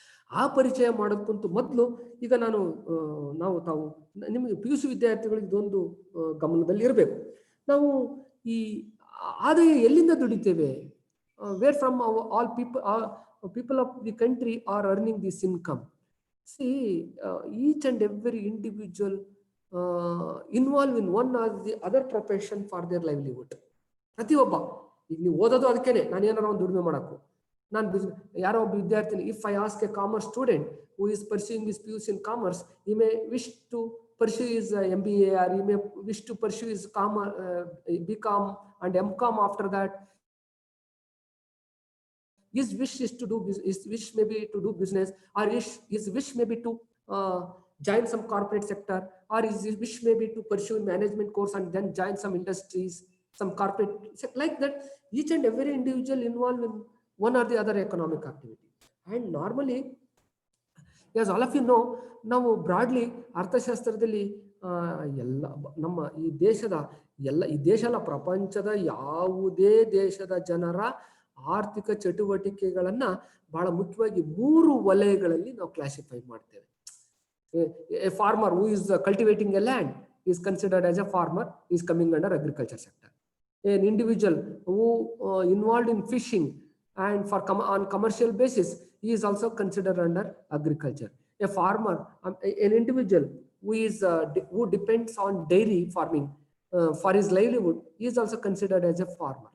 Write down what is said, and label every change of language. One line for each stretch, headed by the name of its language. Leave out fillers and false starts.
Kannada: ಆ ಪರಿಚಯ ಮಾಡೋದಕ್ಕಂತೂ ಮೊದಲು ಈಗ ನಾವು ತಾವು ನಿಮಗೆ PUC ವಿದ್ಯಾರ್ಥಿಗಳಿಗೆ ಇದೊಂದು ಗಮನದಲ್ಲಿ ಇರಬೇಕು. ನಾವು ಈ ಆದಾಯ ಎಲ್ಲಿಂದ ದುಡಿತೇವೆ?
English: Where from all people of the country are earning this income. See, each and every individual involved in one or the other profession for their livelihood.
Kannada: ಪ್ರತಿಯೊಬ್ಬ, ಈಗ ನೀವು ಓದೋದು ಅದಕ್ಕೇನೆ, ನಾನು ಏನಾರ ಒಂದು ದುಡಿಮೆ ಮಾಡಬೇಕು. ನಾನು ಯಾರೋ ಒಬ್ಬ ವಿದ್ಯಾರ್ಥಿನಿ,
English: If I ask a commerce student who is pursuing this PUC in commerce, he may wish to pursue his MBA, or he may wish to pursue his BCom and MCom after that. His wish is to do business, his wish may be to do business, or his wish may be to join some corporate sector, or his wish may be to pursue management course and then join some industries, some corporate sector. Like that, each and every individual involved in one or the other economic activity. And normally, as all of you know,
Kannada: ನಾವು broadly ಅರ್ಥಶಾಸ್ತ್ರದಲ್ಲಿ ಎಲ್ಲ ನಮ್ಮ ಈ ದೇಶ ಅಲ್ಲ, ಪ್ರಪಂಚದ ಯಾವುದೇ ದೇಶದ ಜನರ ಆರ್ಥಿಕ ಚಟುವಟಿಕೆಗಳನ್ನ ಬಹಳ ಮುಖ್ಯವಾಗಿ 3 ವಲಯಗಳಲ್ಲಿ ನಾವು ಕ್ಲಾಸಿಫೈ ಮಾಡ್ತೇವೆ.
English: A farmer who is cultivating a land is considered as a farmer, is coming under agriculture sector. An individual who involved in fishing and on commercial basis, he is also considered under agriculture. A farmer, an individual who depends on dairy farming for his livelihood, he is also considered as a farmer.